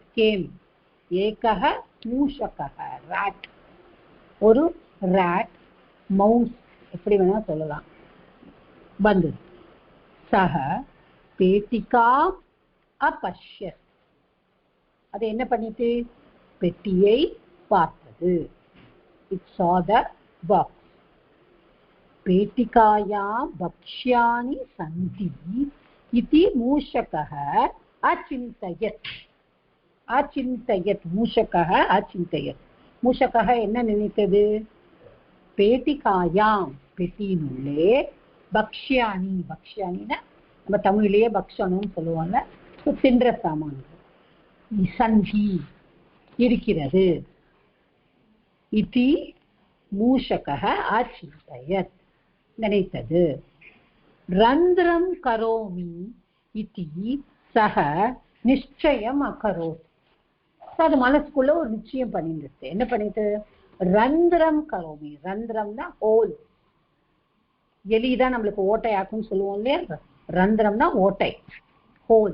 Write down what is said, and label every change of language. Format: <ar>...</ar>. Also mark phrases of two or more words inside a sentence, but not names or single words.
<ta>கேம்,</ta> <sa>एकः मूषकः</sa> <ta>ராட், ஒரு</ta> <en>rat mouse</en> <ta>எப்படி வேணா சொல்லலாம் வந்து,</ta> <sa>सः पेटिका अपश्यत्,</sa> <ta>அது என்ன பண்ணிட்டு பெட்டியை பார்த்தது,</ta> <en>it saw the box.</en> <sa>पेटिकायां भक्ष्याणि सन्ति इति मूषकः अचिन्तयत्, अचिन्तयत् मूषकः अचिन्तयत्, मूषकः</sa> <ta>என்ன நினைத்தது, பேட்டிகாயாம் பெட்டியினுள்ளே, பக்ஷ்யாணி, பக்ஷ்யாணின்னா நம்ம தமிழிலேயே பக்ஷணம்னு சொல்லுவாங்க, தின்ற சாமான்கள், சந்தி இருக்கிறது,</ta> <sa>इति मूषकः अचिन्तयत्</sa> <ta>நினைத்தது,</ta> <sa>रन्ध्रं करोमि इति सः निश्चयम् अकरोत्,</sa> <ta>அது மனசுக்குள்ள ஒரு நிச்சயம் பண்ணிட்டு, என்ன பண்ணிட்டு,</ta> <sa>रन्ध्रं करोमि,</sa> <ta>ரந்திரம்னா ஹோல், எலிதான் நம்மளுக்கு ஓட்டை ஆக்குன்னு சொல்லுவோம் இல்லையா, ரந்திரம்னா ஓட்டை, ஹோல்.</ta>